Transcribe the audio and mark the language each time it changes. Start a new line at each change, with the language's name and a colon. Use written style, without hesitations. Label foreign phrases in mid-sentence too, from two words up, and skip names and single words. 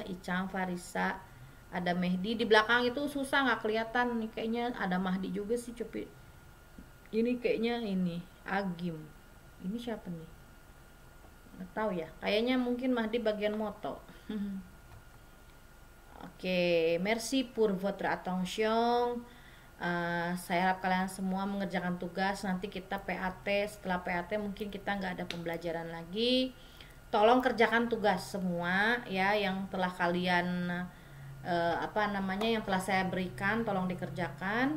Indonesian: Icam, Farisa, ada Mehdi di belakang itu susah nggak kelihatan nih, kayaknya ada Mahdi juga sih, coba ini kayaknya ini Agim, ini siapa nih, nggak tahu ya, kayaknya mungkin Mahdi bagian moto. Oke,
French: merci pour votre attention.
Indonesian: Saya harap kalian semua mengerjakan tugas. Nanti kita PAT, setelah PAT mungkin kita nggak ada pembelajaran lagi. Tolong kerjakan tugas semua ya, yang telah kalian yang telah saya berikan, tolong dikerjakan.